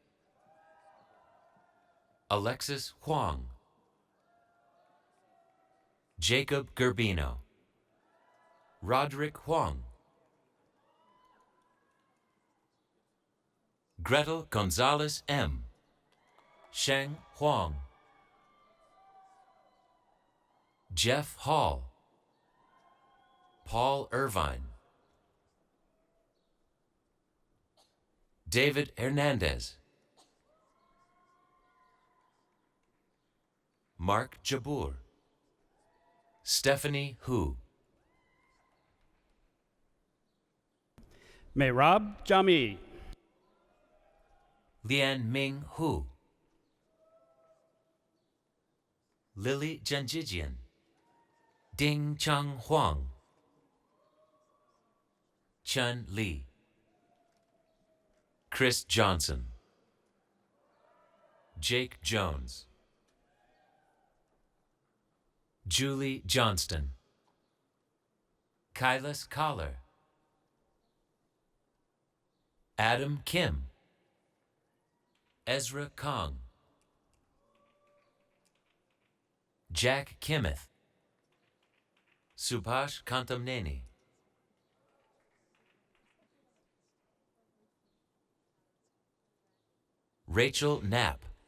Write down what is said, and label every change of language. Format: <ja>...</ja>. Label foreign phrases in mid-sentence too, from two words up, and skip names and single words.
<en>Alexis Huang. Jacob Gerbino. Roderick Huang. Gretel Gonzalez M. Sheng Huang. Jeff Hall. Paul Irvine. David Hernandez. Mark Jabbour. Stephanie Hu. Mehrab Jami. Lian Ming Hu. Lily Janjijian. Ding Chang Huang. Chun Li. Chris Johnson. Jake Jones. Julie Johnston. Kailas Collar. Adam Kim. Ezra Kong. Jack Kimmeth. Subhash Kantamneni. Rachel Knapp.</en>